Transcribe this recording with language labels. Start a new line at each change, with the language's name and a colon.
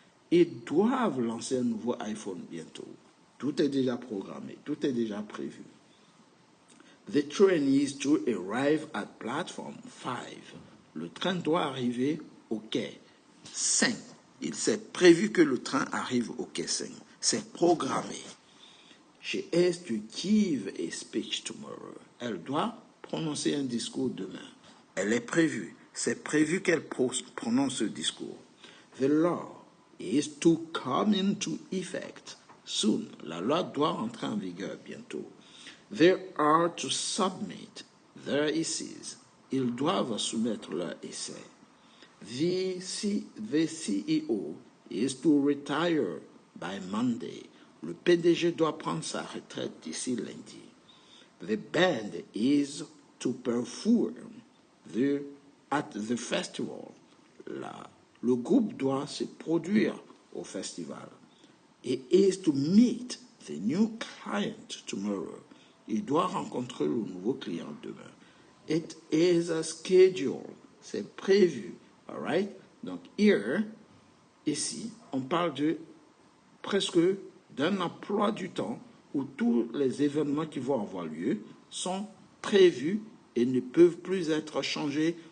French: Ils doivent lancer un nouveau iPhone bientôt. Tout est déjà programmé, tout est déjà prévu.
English: The train is to arrive at platform 5.
French: Le train doit arriver au quai 5. Il s'est prévu que le train arrive au quai 5. C'est programmé.
English: She has to give a speech tomorrow.
French: Elle doit prononcer un discours demain. Elle est prévue. C'est prévu qu'elle prononce ce discours.
English: The law is to come into effect soon.
French: La loi doit entrer en vigueur bientôt.
English: They are to submit their essays.
French: Ils doivent soumettre leur essai.
English: The CEO is to retire by Monday.
French: Le PDG doit prendre sa retraite d'ici lundi.
English: The band is to perform at the festival.
French: Le groupe doit se produire au festival.
English: It is to meet the new client tomorrow.
French: Il doit rencontrer le nouveau client demain.
English: It is a schedule.
French: C'est prévu.
English: All right?
French: Donc,
English: here,
French: ici, on parle de presque d'un emploi du temps où tous les événements qui vont avoir lieu sont prévus et ne peuvent plus être changés.